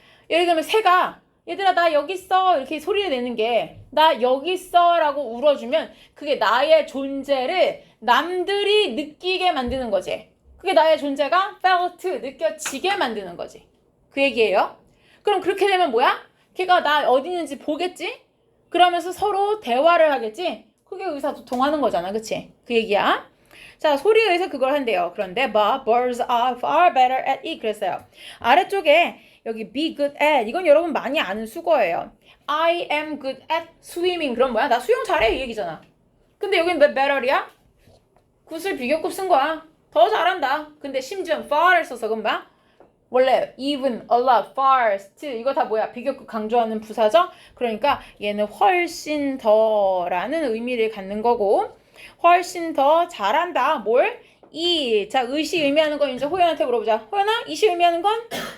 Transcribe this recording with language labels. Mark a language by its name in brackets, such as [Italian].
[Korean] 예를 들면 새가 얘들아 나 여기 있어 이렇게 소리를 내는 게 나 여기 있어 라고 울어주면 그게 나의 존재를 남들이 느끼게 만드는 거지. 그게 나의 존재가 felt 느껴지게 만드는 거지. 그 얘기예요. 그럼 그렇게 되면 뭐야? 걔가 나 어디 있는지 보겠지? 그러면서 서로 대화를 하겠지? 그게 의사소통하는 거잖아. 그치? 그 얘기야. 자, 소리에 의해서 그걸 한대요. 그런데 [English] but birds are far better at it 그랬어요. [Korean] 아래쪽에 여기 [English] be good at [Korean] 이건 여러분 많이 아는 수거예요. [English] I am good at swimming [Korean] 그럼 뭐야? 나 수영 잘해 이 얘기잖아. 근데 여긴 왜 better이야? 굿을 비교급 쓴 거야. 더 잘한다. 근데 심지어 far를 써서 그럼 뭐야? 원래 even, a lot, far, still 이거 다 뭐야? 비교급 강조하는 부사죠? 그러니까 얘는 훨씬 더라는 의미를 갖는 거고 훨씬 더 잘한다. 뭘? 이. 자, 의시 의미하는 건 이제 호연한테 물어보자. 호연아, 이시 의미하는 건?